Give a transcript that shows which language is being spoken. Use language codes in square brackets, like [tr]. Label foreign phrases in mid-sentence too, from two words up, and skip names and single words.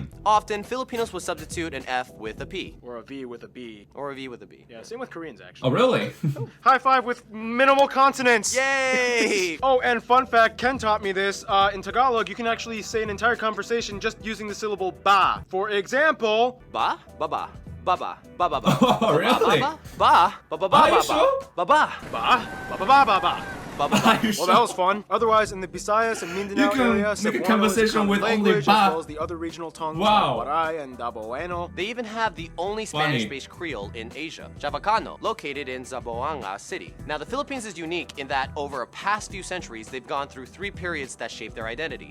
[en] Often, Filipinos will substitute an F with a P, Or a V with a B. or a V with a B. Yeah, same with Koreans, actually. Oh, really? High five with minimal consonants! Yay! Oh, and fun fact, Ken taught me this. In Tagalog, you can actually say an entire conversation just using the syllable ba. For example, Ba, ba, ba, ba, ba, ba, ba, ba. Oh, really? Ba, ba, ba, ba, ba, Are you ba, sure? ba, ba, ba, ba, ba, ba, ba, ba. ba, ba, Are ba. you Well, sure? that was fun. Otherwise, in the Visayas and Mindanao You can area, make a Cebuano is conversation common with only language, ba. as well as the other regional tongues Wow. like Waray and Daboeno. They even have the only Funny. Spanish-based Creole in Asia, Chavacano, located in Zamboanga City. Now, the Philippines is unique in that over a past few centuries, they've gone through three periods that shaped their identity.